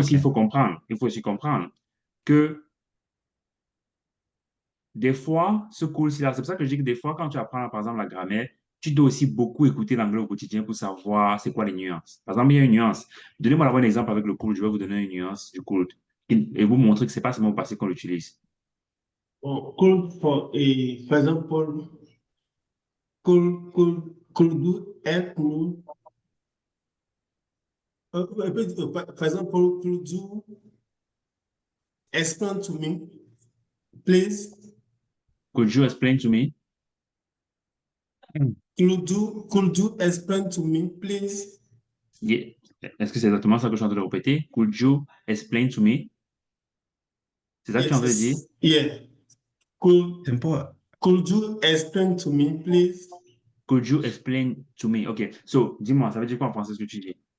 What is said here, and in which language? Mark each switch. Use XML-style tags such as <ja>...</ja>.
<fr>aussi, il faut aussi comprendre que des fois, ce cours-ci-là, c'est pour ça que je dis que des fois, quand tu apprends, par exemple, la grammaire, tu dois aussi beaucoup écouter l'anglais au quotidien pour savoir c'est quoi les nuances. Par exemple, il y a une nuance. Donnez-moi d'abord un exemple avec le cours. Je vais vous donner une nuance du cours et vous montrer que c'est pas seulement au passé qu'on l'utilise.</fr> <en>Bon, for example, could you help me? For example, could you explain to me, please? Could you explain to me? Hmm. Could you explain to me, please? Yeah.</en> <fr>Est-ce que c'est exactement ça que je suis en train de répéter?</fr> <en>Could you explain to me?</en> <fr>C'est ça que tu es en train de dire?</fr> <en>Yes. Yeah. Could</en> <fr>C'est pas.</fr> <en>could you explain to me, please? Could you explain to me? OK.</en> <fr>So, dis-moi, ça veut dire quoi en français ce que tu dis?</fr>